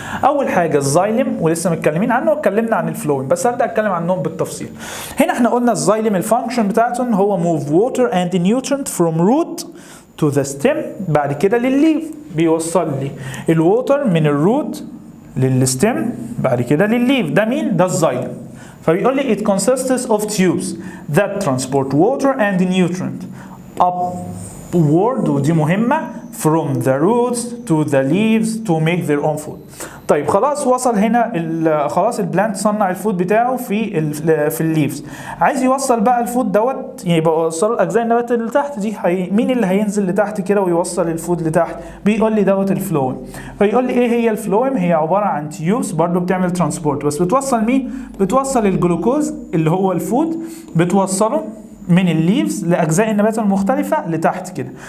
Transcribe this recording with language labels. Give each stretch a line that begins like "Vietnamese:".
Arabic: اول حاجه الزايلم، ولسه متكلمين عنه واتكلمنا عن الفلويم، بس هبدا اتكلم عنهم بالتفصيل. هنا احنا قلنا الزايلم الفانكشن بتاعته هو
English: move water and nutrient from root to the stem،
Arabic: بعد كده للليف، بيوصل لي الووتر من الروت للستم بعد كده للليف. ده مين؟ ده الزايلم. فبيقول لي
English: it consists of tubes that transport water and nutrient upward،
Arabic: ودي مهمة،
English: from the roots to the leaves to make their own food.
Arabic: طيب خلاص وصل هنا خلاص البلانت صنع الفود بتاعه في الليفز، عايز يوصل بقى الفود دوت، يبقى وصل اجزاء النبات اللي تحت دي، مين اللي هينزل لتحت كده ويوصل الفود لتحت؟ بيقول لي دوت الفلويم. فيقول لي ايه هي الفلويم؟ هي عباره عن تيوبس برضو بتعمل ترانسبورت، بس بتوصل مين؟ بتوصل الجلوكوز اللي هو الفود، بتوصله من الليفز لاجزاء النبات المختلفه لتحت كده.